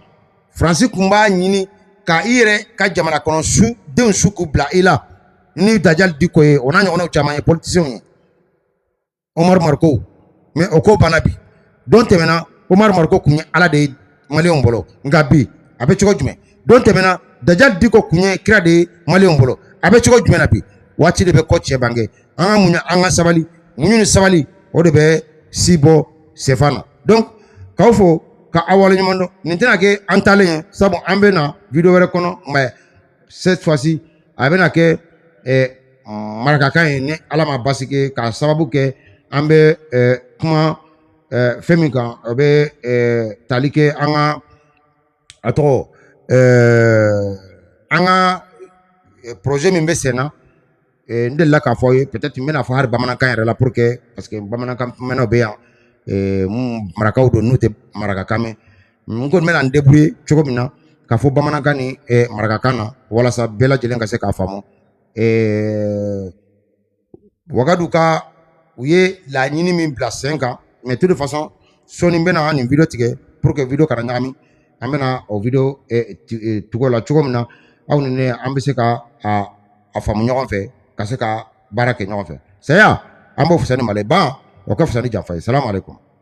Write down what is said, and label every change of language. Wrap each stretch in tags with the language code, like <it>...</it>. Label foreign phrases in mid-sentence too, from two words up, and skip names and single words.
<bm>Faransi kun b'a ɲini ka i yɛrɛ ka jamana kɔnɔ denw su k'u bila i la ni Dajali Diko ye o n'a ɲɔgɔnnaw caman ye politiciens ye Omar Marko mais o ko banna bi don tɛmɛna Omar Marko kun ye Ala de ye maliyɛnw bolo nka bi a bɛ cogo jumɛn don tɛmɛna Dajali Diko kun ye kira de ye maliyɛnw bolo a bɛ cogo jumɛn na bi waati de bɛ kɔ cɛ bange an ka muɲu an ka sabali muɲu ni sabali o de bɛ si bɔ sɛfan na. Donc k'aw fo ka aw waleɲuman dɔn nin tɛna kɛ an taalen ye sabu an bɛ na video wɛrɛ kɔnɔ</bm> <fr>mais cette fois-ci</fr> <bm>a bɛna kɛ marakakan ye ni Ala ma basi kɛ k'a sababu kɛ an bɛ kuma fɛn min kan o bɛ tali kɛ an ka a tɔgɔ an ka projet min bɛ sen na n delila k'a fɔ ye peut-être n bɛna fɔ hali bamanankan yɛrɛ la</bm> <fr>pour que parce que</fr> <bm>bamanankan mɛnnaw bɛ yan marakaw don n'u tɛ marakakan mɛn n kɔni bɛna n débrouiller cogo min na k'a fɔ bamanankan ni marakakan na walasa bɛɛ lajɛlen ka se k'a faamu. Wagadu ka u ye laɲini min bila sen kan</bm> <fr>mais de toute façon</fr> <bm>sɔɔni n bɛna nin video tigɛ</bm> <fr>pour que</fr> <bm>video kana ɲagami an bɛna o video tugu la cogo min na aw ni ne an bɛ se ka a faamu ɲɔgɔn fɛ ka se ka baara kɛ ɲɔgɔn fɛ. Saya an b'o fisa ni Malɛ ban o ka fisa ni janfa ye. Salamu alaikum.</bm>